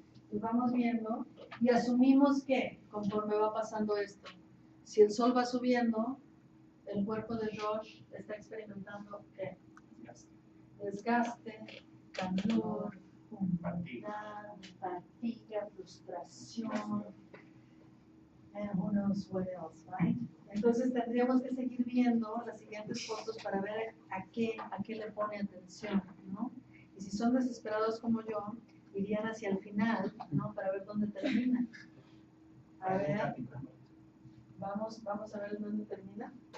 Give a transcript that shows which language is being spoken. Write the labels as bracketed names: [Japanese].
[Spanish] Y vamos viendo y asumimos que conforme va pasando esto, si el sol va subiendo, el cuerpo de Josh está experimentando ¿qué? Desgaste, calor, humedad, fatiga, frustración. [English] And who knows what else, right? [Spanish] Entonces tendríamos que seguir viendo las siguientes fotos para ver a qué le pone atención, ¿no? Y si son desesperados como yo, irían hacia el final, ¿no? Para ver dónde termina. A ver, vamos a ver dónde termina.